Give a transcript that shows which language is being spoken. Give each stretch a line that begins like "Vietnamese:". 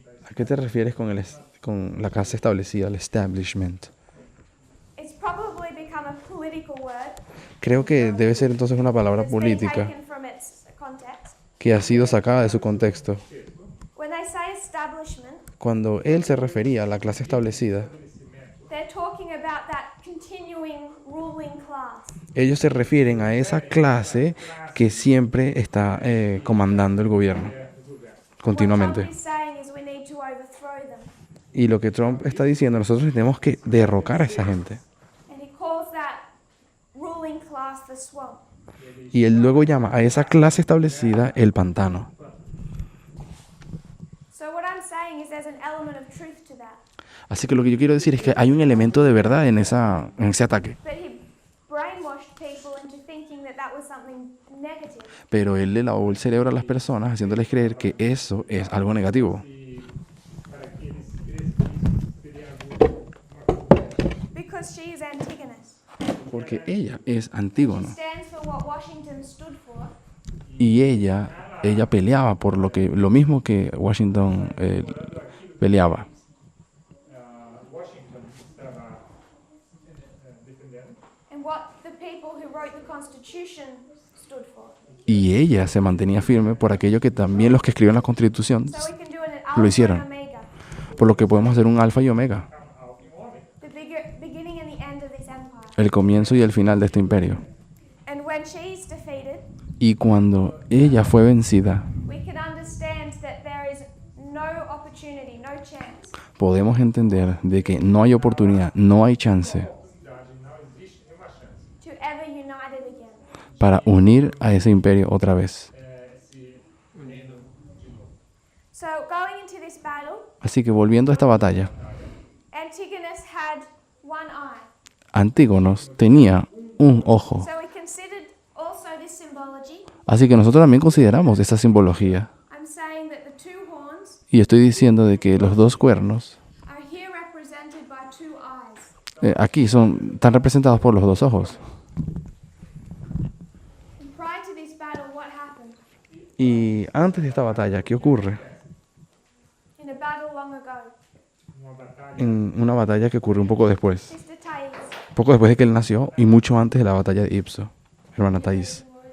Spanish: ¿A qué te refieres con la clase establecida, el establishment?
English: It's probably become a political word
Spanish: Creo que debe ser entonces una palabra
English: that's been
Spanish: política
English: taken from its context.
Spanish: que ha sido sacada de su contexto.
English: When they say establishment,
Spanish: Cuando él se refería a la clase establecida,
English: they're talking about that continuing ruling class.
Spanish: ellos se refieren a esa clase que siempre está comandando el gobierno
English: What
Spanish: continuamente.
English: Trump is saying is we need to overthrow them.
Spanish: Y lo que Trump está diciendo, nosotros tenemos que derrocar a esa gente.
English: And he calls that ruling class the swamp.
Spanish: Y él luego llama a esa clase establecida el pantano.
English: So what I'm saying is there's an element of truth to that.
Spanish: Así que lo que yo quiero decir es que hay un elemento de verdad en ese ataque.
English: But he brainwashed people into thinking that that was something negative.
Spanish: Pero él le lavó el cerebro a las personas haciéndoles creer que eso es algo negativo.
Portuguese: Para que eles cresçam, seria alguma
English: Because she is Antigonus.
Spanish: Porque ella es Antígono.
English: Stands for what Washington stood for.
Spanish: Y ella peleaba por lo mismo que Washington peleaba.
Portuguese: Washington estava defendendo.
English: And what the people who wrote the Constitution stood for.
Spanish: Y ella se mantenía firme por aquello que también los que escribieron la Constitución
English: So we can do it in
Spanish: lo
English: Alpha
Spanish: hicieron.
English: and Omega.
Spanish: por lo que podemos hacer un alfa y omega,
Portuguese: Alfa e Ômega.
English: the beginning and the end of this empire.
Spanish: el comienzo y el final de este imperio.
English: And when she's defeated,
Spanish: Y cuando ella fue vencida,
English: we can understand that there is no opportunity, no chance
Spanish: podemos entender de que no hay oportunidad, no hay chance
Portuguese: Cidade não existe nenhuma chance.
English: to ever unite it again.
Spanish: para unir a ese imperio otra vez.
Portuguese: Se unindo de novo.
English: So going into this battle,
Spanish: Así que volviendo a esta batalla,
English: Antigonus had one eye.
Spanish: Antígonos tenía un ojo.
English: So we considered also this symbology.
Spanish: Así que nosotros también consideramos esa simbología.
English: I'm saying that the two horns
Spanish: Y estoy diciendo de que los dos cuernos
English: are here represented by two eyes.
Spanish: aquí están representados por los dos ojos.
English: And prior to this battle, what happened?
Spanish: Y antes de esta batalla, ¿qué ocurre?
English: In a battle long ago,
Portuguese: Uma batalha
Spanish: En una batalla que ocurre un poco después.
English: Sister Thais,
Spanish: Poco después de que él nació y mucho antes de la batalla de Ipso, hermana Thais.